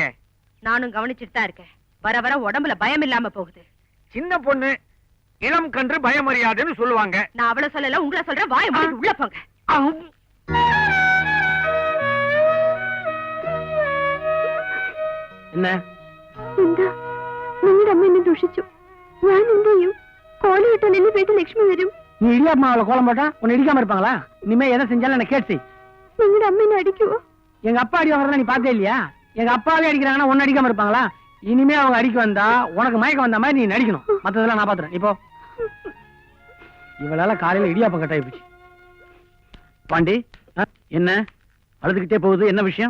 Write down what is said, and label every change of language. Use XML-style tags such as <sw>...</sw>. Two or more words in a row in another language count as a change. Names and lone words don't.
<ta>நானும் கவனிச்சுட்டு தான் இருக்கேன். வர வர உடம்புல பயம் இல்லாம போகுது. சின்ன பொண்ணு இளம் கன்று பயமறியாதுன்னு சொல்லுவாங்க. நான் அவளை சொல்லல, உங்களை சொல்றேன். வாய மூடிட்டு உள்ள போங்க. என்ன?</ta> <ml>എന്താ നിങ്ങളുടെ അമ്മ എന്നെ ദുഷിച്ചു. ഞാൻ എന്ത് ചെയ്യും? കോലമിട്ടാൽ എന്റെ വീട്ടിൽ ലക്ഷ്മി വരും.</ml> <ta>நீ இடியாப்ப மாவுல கோலம் போட்டா உன்னை இடிக்காம இருப்பாங்களா? இனிமே எதை செஞ்சாலும் என்ன கேட்டு.</ta> <ml>നിങ്ങളുടെ അമ്മ എന്നെ അടിക്കുവോ?</ml> <ta>எங்க அப்பா அடி வாங்குறத நீ பார்த்தே இல்லையா? எங்க அப்பாவே அடிக்கிறாங்கன்னா உன்னை அடிக்காம இருப்பாங்களா? இனிமே அவங்க அடிக்க வந்தா உனக்கு மயக்கம் வந்த மாதிரி நீ நடிக்கணும். மத்ததெல்லாம் நான் பாத்துறேன். இப்போ இவளால காலையில இடியாப்பம் கட்டாயி போச்சு. பாண்டி, என்ன அழுதுகிட்டே போகுது? என்ன விஷயம்?</ta>